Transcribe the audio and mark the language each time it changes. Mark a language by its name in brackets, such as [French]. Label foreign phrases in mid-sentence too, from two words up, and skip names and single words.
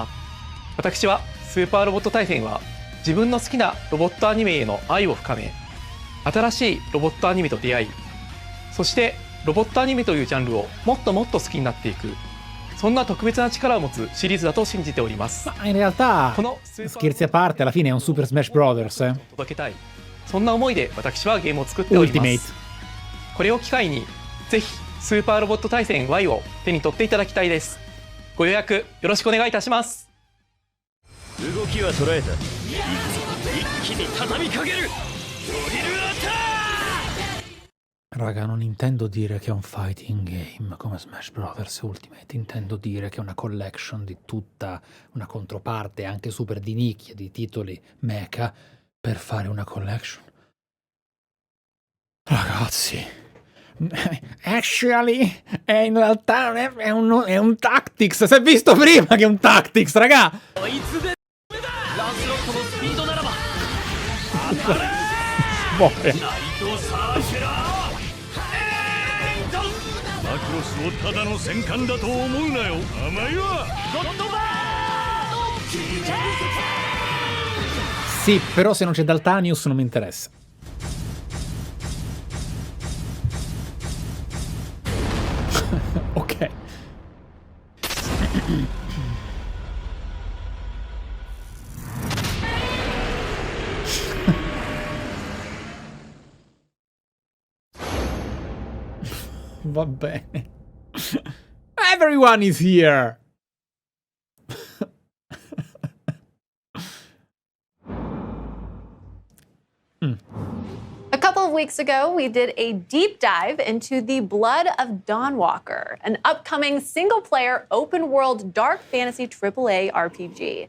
[Japanese] 私はスーパーロボット対戦は自分の好きなロボットアニメへの愛を深め、新しいロボットアニメと出会い、そしてロボットアニメというジャンルをもっともっと好きになっていく、そんな特別な力を持つシリーズだと信じております。 [Italian] Ma in realtà, scherzi a parte, alla fine è un Super Smash Brothers. [Japanese] 届けたい、そんな思いで私はゲームを作っております。これを機会にぜひスーパーロボット対戦 Y を手に取っていただきたいです。ご予約よろしくお願いいたします。動きは捉えた。一気に畳みかける。 [English] drill attack. [Italian] Raga, non intendo dire che è un [English] fighting game [Italian] come Smash Brothers Ultimate, intendo dire che è una collection di tutta una controparte anche super di nicchia di titoli mecha per fare una collection. Ragazzi, actually in realtà è un tactics, si è visto prima che è un tactics, raga. Muore. [Japanese] マクロスをただの戦艦だと思うなよ。甘いわ。 [Italian] Sì, però se non c'è Daltanius non mi interessa. Ok. Va bene. [English] Everyone is here. A couple of weeks ago, we did a deep dive into The Blood of Dawnwalker, an upcoming single-player, open-world, dark fantasy AAA RPG.